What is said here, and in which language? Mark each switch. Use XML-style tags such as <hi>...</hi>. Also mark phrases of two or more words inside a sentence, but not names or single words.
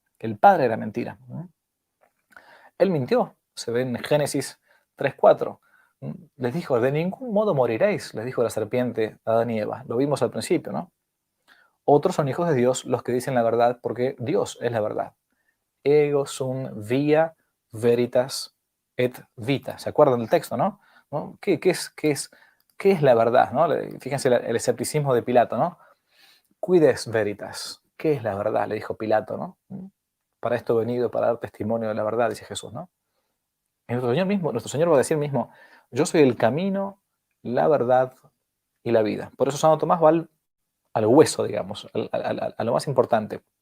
<es>El padre de la mentira. Él mintió, se ve en Génesis 3:4. Les dijo, de ningún modo moriréis, les dijo la serpiente a Adán y Eva. Lo vimos al principio, ¿no? Otros son hijos de Dios los que dicen la verdad porque Dios es la verdad.</es> <la>Ego sum via veritas et vita.</la> <es>¿Se acuerdan del texto, no? ¿No? ¿Qué es la verdad? ¿No? Fíjense el escepticismo de Pilato, ¿no?</es> <la>Quides veritas.</la> <es>¿Qué es la verdad? Le dijo Pilato, ¿no? Para esto he venido, para dar testimonio de la verdad, dice Jesús, ¿no? Y nuestro Señor va a decir mismo, yo soy el camino, la verdad y la vida. Por eso Santo Tomás va al hueso, digamos, a lo más importante.</es>